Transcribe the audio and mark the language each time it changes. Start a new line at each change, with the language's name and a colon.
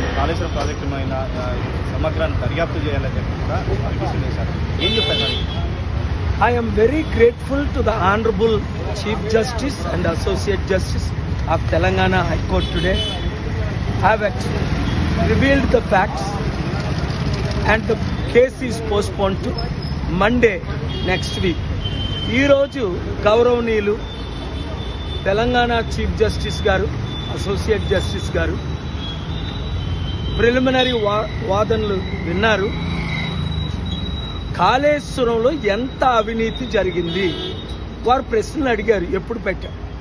Telugu: Kaleshwaram project మీద సమగ్ర దర్యాప్తు చేయాలని చెప్పి కూడా పిటిషన్ వేశారు. ఏం చెప్తారు?
English: I am very grateful to the Honorable Chief Justice and Associate Justice of Telangana High Court today. I have revealed the facts and the case is postponed to Monday next week.
Telugu: ఈ రోజు గౌరవనీయులు Telangana chief justice గారు, associate justice గారు preliminary వాదనలు విన్నారు. కాళేశ్వరంలో ఎంత అవినీతి జరిగింది వారు ప్రశ్నలు అడిగారు. ఎప్పుడు పెట్టారు?